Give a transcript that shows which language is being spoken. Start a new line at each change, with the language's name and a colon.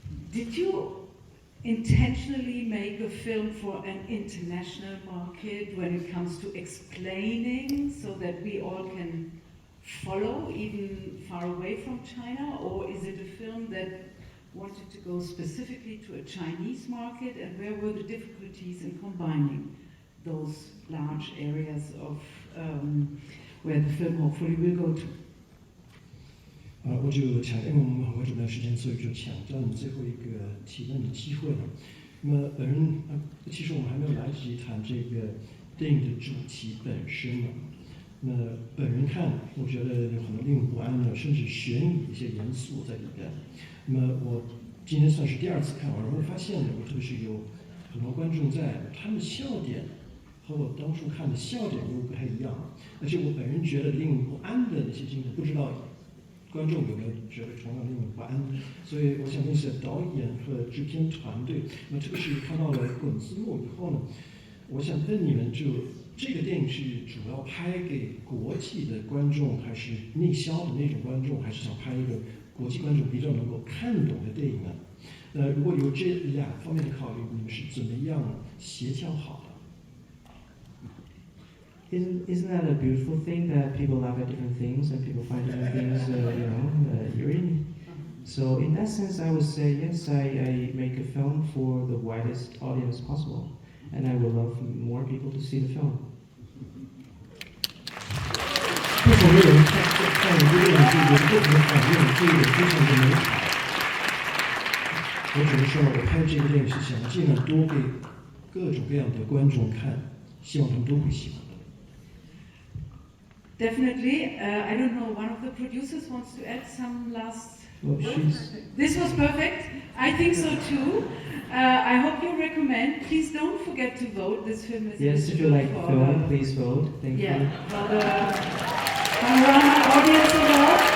English: Did you intentionally make a film for an international market when it comes to explaining so that we all can follow even far away from China, or is it a film that wanted to go specifically to a Chinese market, and where were the difficulties in combining those large areas of where the film hopefully will go to?
Chinese: 我就抢用我们这段时间，所以就抢占最后一个提问的机会了。那么本人其实我们还没有来得及谈这个电影的主题本身呢。那本人看，我觉得有很多令人不安的，甚至悬疑一些元素在里边。那么我今天算是第二次看完，然后发现呢，特别是有很多观众在，他们的笑点和我当初看的笑点又不太一样，而且我本人觉得令人不安的那些镜头，不知道观众有没有觉得同样令人不安？所以我想问一下导演和制片团队，那特别是看到了滚字幕以后呢，我想问你们，就这个电影是主要拍给国际的观众，还是内销的那种观众，还是想拍一个国际观众比较能够看懂的电影呢？如果有这两方面的考虑，你们是怎么样协调好的？
English: Isn't that a beautiful thing that people laugh at different things and people find different things, eerie? So in that sense, I would say yes. I make a film for the widest audience possible, and I would love more people to see the film.
Chinese: 不同的人看一个电影就有不同的反应，这一点非常的美好。我只能说，我拍这个电影是想尽量多给各种各样的观众看，希望他们都会喜欢。
English: Definitely. I don't know, one of the producers wants to add some last words? This was perfect. I think so too. I hope you recommend. Please don't forget to vote. This film is yes, if you like the film, please vote. Thank you. For the Panorama Audience Award.